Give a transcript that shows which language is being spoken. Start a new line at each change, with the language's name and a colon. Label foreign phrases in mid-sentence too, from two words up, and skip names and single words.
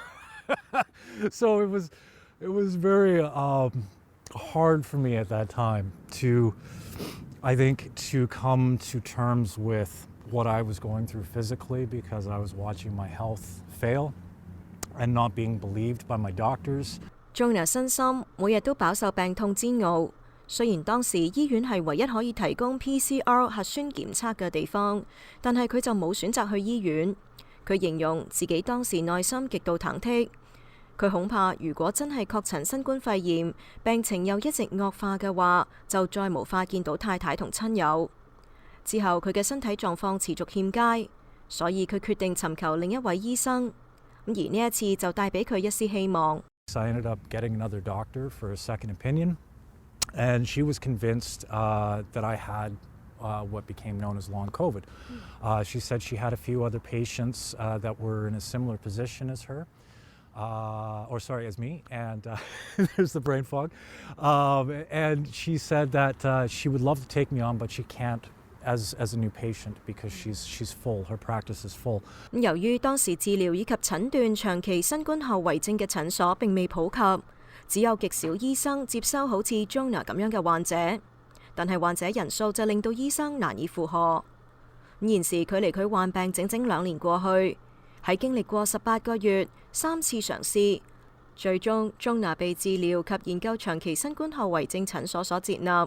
English: So it was very hard for me at that time to come to terms with what I was going through physically because I was watching my health fail and not being believed by my doctors.
Cantonese: Jonah 身心每日都飽受病痛煎熬， 雖然當時醫院係唯一可以提供 PCR 核酸檢測嘅地方，但係佢就冇選擇去醫院。佢形容自己當時內心極度忐忑，佢恐怕如果真係確診新冠肺炎，病情又一直惡化嘅話，就再無法見到太太同親友。之後佢嘅身體狀況持續欠佳，所以佢決定尋求另一位醫生。而呢一次就帶俾佢一絲希望。
English: I ended up getting another doctor for a second opinion, and she was convinced that I had what became known as long COVID. She said she had a few other patients that were in a similar position as her, as me, and there's the brain fog. And she said that she would love to take me on, but she can't as a new patient because she's full. Her practice is full.
Cantonese: 由於當時治療以及診斷長期新冠後遺症嘅診所並未普及，只有極少醫生接收好似 Jonah 咁樣嘅患者，但係患者人數就令到醫生難以負荷。現時距離佢患病整整2年過去，喺經歷過18個月、3次嘗試，最終 Jonah 被治療及研究長期新冠後遺症診所所接納。